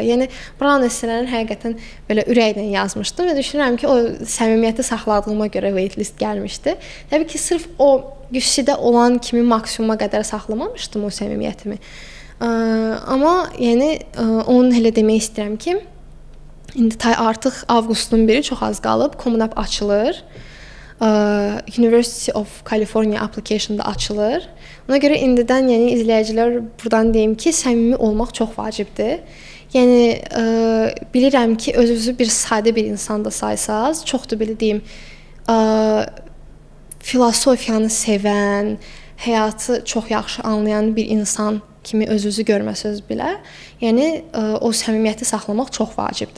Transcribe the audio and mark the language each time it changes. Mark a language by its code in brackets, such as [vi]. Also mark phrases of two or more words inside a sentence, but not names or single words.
[az] Yəni Brown essələrini həqiqətən belə ürəkdən yazmışdım və düşünürəm ki, o səmimiyyəti saxladığıma görə waitlist gəlmişdi. Təbii ki, sırf o UC-də olan kimi maksimuma qədər saxlamamışdım o səmimiyyətimi. Amma yəni onu elə demək istəyirəm ki, indi artıq avqustun 1-i çox az qalıb, Common App açılır. University of California application-da açılır. Ona görə indidən yəni izləyicilər burdan deyim ki, səmimi olmaq çox vacibdir. Yəni bilirəm ki, özünüzü bir sadə bir insan da saysaz, çox da belə deyim, filosofiyanı sevən, həyatı çox yaxşı anlayan bir insan kimi özünüzü görməsəz belə, yəni o səmimiyyəti saxlamaq çox vacibdir.